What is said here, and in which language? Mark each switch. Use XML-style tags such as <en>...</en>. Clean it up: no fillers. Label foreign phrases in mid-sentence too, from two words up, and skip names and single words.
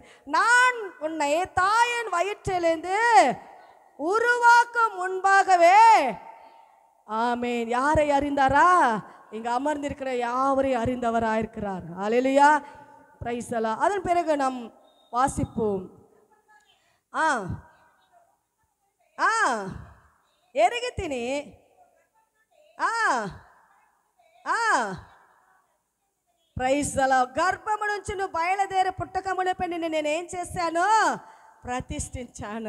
<ta>நான் உன்னை தாயின் வயிற்றிலிருந்து உருவாக்கும் முன்பாகவே. ஆமென். யாரை அறிந்தாரா? இங்க அமர்ந்திருக்கிற யாவரையும் அறிந்தவராயிருக்கிறார். ஹல்லேலூயா.</ta> <en>Praise the Lord.</en> <ta>அதன் பிறகு நாம் வாசிப்போம்.</ta> <te>ఎరిగి తిని</te> <en>Praise the Lord.</en> <te>గర్భము నుంచి నువ్వు బయలుదేరి పుట్టక మునిపే నిన్ను నేనేం చేశాను? ప్రతిష్ఠించాను.</te>